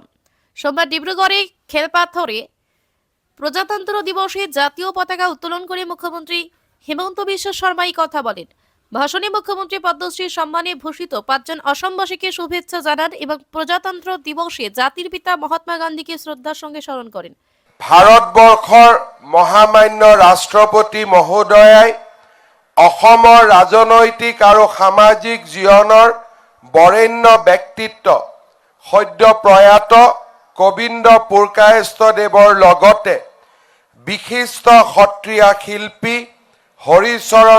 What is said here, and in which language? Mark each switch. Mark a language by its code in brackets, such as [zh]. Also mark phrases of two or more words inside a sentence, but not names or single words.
[bn] সোমবার ডিব্রুগড়ে খেলপাথরে প্রজাতন্ত্র দিবসে জাতীয় পতাকা উত্তোলন করে মুখ্যমন্ত্রী হিমন্ত বিশ্ব শর্মা এই কথা বলেন। ভাষণে মুখ্যমন্ত্রী পদ্মশ্রী সম্মানে ভূষিত 5 জন অসমবাসীকে শুভেচ্ছা জানান এবং প্রজাতন্ত্র দিবসে জাতির পিতা মহাত্মা গান্ধীকে শ্রদ্ধার সঙ্গে স্মরণ করেন। [as] ভাৰতবৰ্ষৰ মহামান্য ৰাষ্ট্ৰপতি মহোদয়াই অসমৰ ৰাজনৈতিক আৰু সামাজিক জীৱনৰ বৰেণ্য ব্যক্তিত্ব সদ্য প্ৰয়াত গোবিন্দ পুৰকায়স্থদেৱৰ লগতে বিশিষ্ট সত্ৰীয়া শিল্পী হৰিচৰণ